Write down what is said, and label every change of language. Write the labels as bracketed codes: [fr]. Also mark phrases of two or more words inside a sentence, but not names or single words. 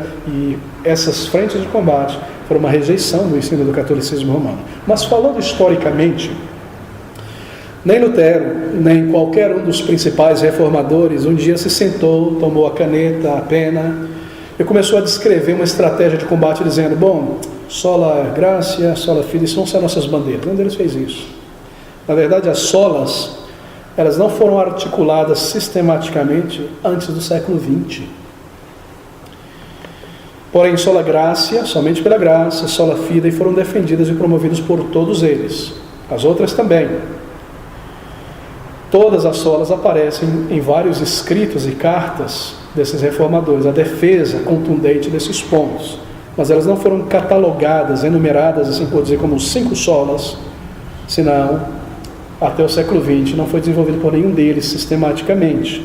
[pt] E essas frentes de combate foram uma rejeição do ensino do catolicismo romano. Mas falando historicamente, nem Lutero, nem qualquer um dos principais reformadores um dia se sentou, tomou a caneta, a pena e começou a descrever uma estratégia de combate dizendo, bom, [la] sola gratia, sola fide, [pt] são as nossas bandeiras. Nenhum deles fez isso. Na verdade, as solas, elas não foram articuladas sistematicamente antes do século XX. Porém, [la] sola gratia, [pt] somente pela graça, [la] sola fide, [pt] foram defendidas e promovidas por todos eles. As outras também. Todas as solas aparecem em vários escritos e cartas desses reformadores, a defesa contundente desses pontos, mas elas não foram catalogadas, enumeradas, assim por dizer, como 5 solas, senão, até o século XX, não foi desenvolvido por nenhum deles sistematicamente.